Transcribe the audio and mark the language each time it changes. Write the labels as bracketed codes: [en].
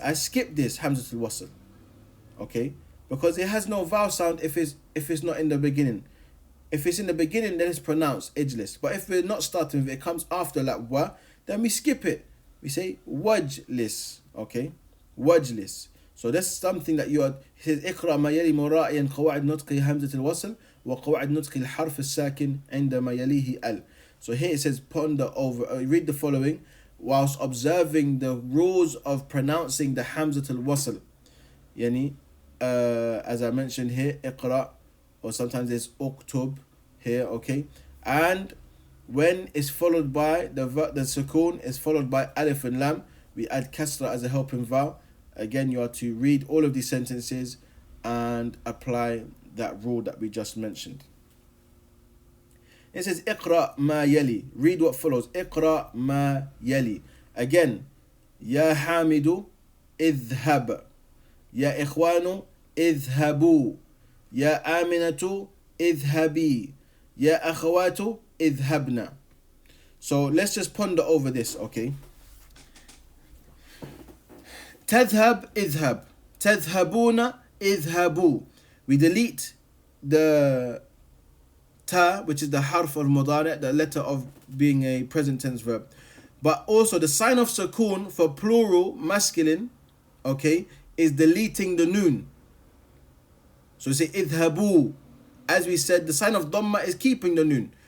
[en] I skip this hamza al-wasl, okay? Because it has no vowel sound if it's not in the beginning. If it's in the beginning, then it's pronounced ijlis. But if we're not starting, if it comes after like wa, then we skip it. We say wajlis, okay? Wajlis. So that's something that you are. He says [ar] اقرأ ما يلي مراعيا قواعد نطق همزة الوصل وقواعد نطق الحرف الساكن عندما يليه ال. [en] So here it says ponder over, read the following whilst observing the rules of pronouncing the hamzat al-wasl. Yani, as I mentioned here, اقرأ, or sometimes there's uktub here, okay? And when it's followed by the sukun is followed by alif and lam, we add kasra as a helping vowel. Again, you are to read all of these sentences and apply that rule that we just mentioned. It says [ar] اقرأ ما يلي, [en] read what follows. [ar] اقرأ ما يلي. Again, يا حامد اذهب, يا إخوان اذهبوا, يا آمنة اذهبي, يا أخوات اذهبنا. [en] So let's just ponder over this, okay? [ar] تذهب اذهب, تذهبون اذهبوا. [en] We delete the ta, which is the harf al-mudari', the letter of being a present tense verb. But also the sign of sukun for plural masculine, okay, is deleting the noon. So we say idhabu. As we said, the sign of dhamma is keeping the noon.